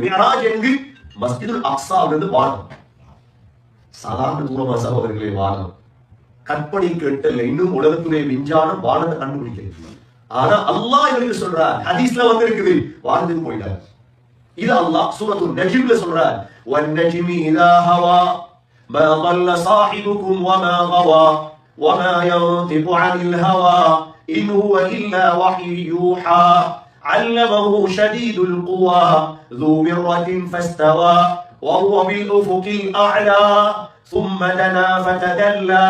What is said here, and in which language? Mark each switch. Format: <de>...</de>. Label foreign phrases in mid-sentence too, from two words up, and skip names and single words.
<ta>மிஅராஜ் எங்கு? மஸ்ஜிதுல் அக்ஸாவிலிருந்து வானம். சாதாரண தூரமா சகோதரர்களே? வானம் கற்பனை கேட்டல்ல. இன்னும் உலகத்துடைய விஞ்ஞானம் வானத்தை கண்டுபிடிக்கிறது. ஆனா அல்லாஹ் இவருக்கு சொல்றார், ஹதீஸ்ல வந்து இருக்குது, வானத்துக்கு போயிட்டார். இது அல்லாஹ் சூரத்துல் நஜ்ம்ல சொல்றார்,</ta> <ar>والنجم إذا هوى ما ضل صاحبكم وما غوى وما ينطق عن الهوى إن هو إلا وحي يوحى علمه شديد القوى ذو مرة فاستوى وهو بالأفق الأعلى ثم دنا فتدلى</ar>